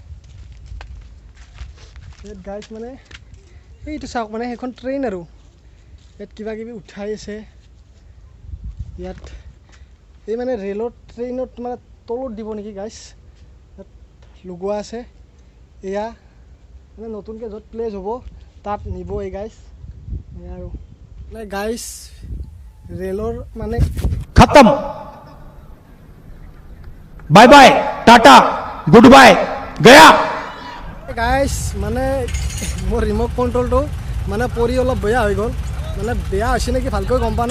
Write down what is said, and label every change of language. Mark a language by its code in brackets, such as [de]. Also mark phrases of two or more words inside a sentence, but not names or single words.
[as] ইয়াত গাইছ মানে এইটো চাওক মানে সেইখন ট্ৰেইন আৰু ইয়াত কিবা কিবি উঠাই আছে ইয়াত এই মানে ৰেলত ট্ৰেইনত মানে তলত দিব নেকি গাইছ ইয়াত লগোৱা আছে এয়া মানে নতুনকৈ য'ত প্লেচ হ'ব তাত নিব এই গাইছ এয়া আৰু মানে গাইছ ৰেলৰ মানে [en] खत्म। bye bye, tata, good bye, गया। [as] গাইছ মানে মোৰ [en] remote control [as] মানে পৰি অলপ বেয়া হৈ গ'ল, মানে বেয়া হৈছে নেকি ভালকৈ গম পোৱা নাই।